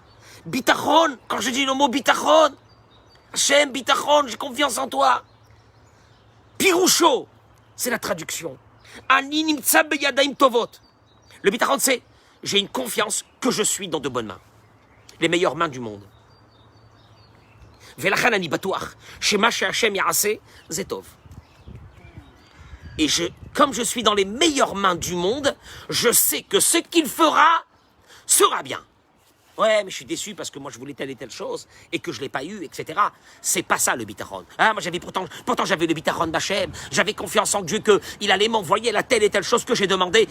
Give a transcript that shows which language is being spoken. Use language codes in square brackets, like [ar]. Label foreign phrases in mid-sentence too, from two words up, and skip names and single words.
[fr] Bitachon, quand je dis le mot bitachon, Hachem, bitachon, j'ai confiance en toi. Piroucho, c'est la traduction. [he] אני נמצא בידיים טובות. [fr] Le bitachon, c'est j'ai une confiance que je suis dans de bonnes mains. Les meilleures mains du monde. [he] ולכן אני בטוח שמה שהשם יעשה, זה טוב. [fr] Et comme je suis dans les meilleures mains du monde, je sais que ce qu'il fera sera bien. Ouais, mais je suis déçu parce que moi je voulais telle et telle chose et que je ne l'ai pas eu, etc. C'est pas ça le bitachon. Ah, moi j'avais pourtant j'avais le bitachon d'Hachem. J'avais confiance en Dieu qu'il allait m'envoyer la telle et telle chose que j'ai demandé.